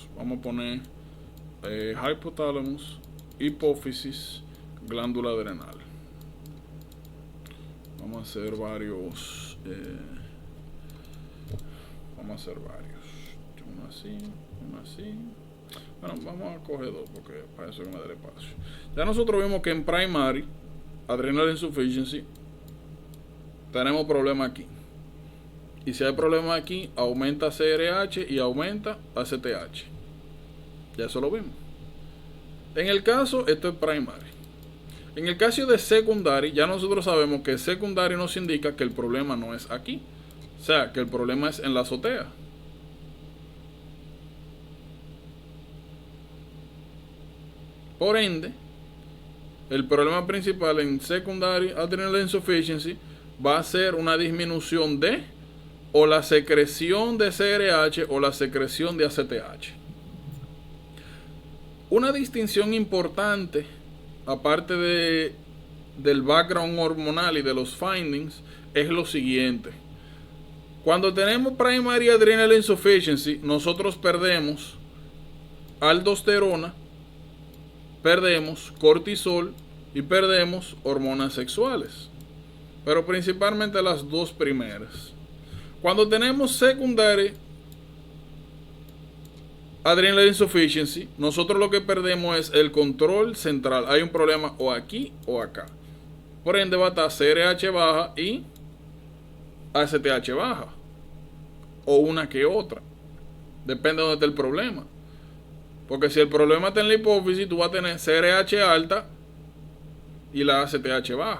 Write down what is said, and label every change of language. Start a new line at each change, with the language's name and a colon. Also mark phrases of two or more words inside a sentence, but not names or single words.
Spanish: Vamos a poner hipotálamos, hipófisis, glándula adrenal. Vamos a hacer varios. Uno así, uno así. Bueno, vamos a coger dos porque para eso que me dé espacio. Ya nosotros vimos que en
English: primary adrenal insufficiency
Spanish: tenemos problema aquí. Y si hay problema aquí, aumenta CRH y aumenta ACTH. Ya eso lo vimos. En el caso, esto es primary. En el caso de secondary, ya nosotros sabemos que secondary nos indica que el problema no es aquí. O sea, que el problema es en la azotea. Por ende, el problema principal en
English: secondary adrenal insufficiency
Spanish: va a ser una disminución de o la secreción de CRH o la secreción de ACTH. Una distinción importante, aparte del background hormonal y de los findings, es lo siguiente. Cuando tenemos
English: primary adrenal insufficiency,
Spanish: nosotros perdemos aldosterona, perdemos cortisol y perdemos hormonas sexuales, pero principalmente las dos primeras. Cuando tenemos
English: secondary adrenal insufficiency,
Spanish: nosotros lo que perdemos es el control central. Hay un problema o aquí o acá. Por ende va a estar CRH baja y ACTH baja, o una que otra, depende de dónde esté el problema. Porque si el problema está en la hipófisis, tú vas a tener CRH alta y la ACTH baja.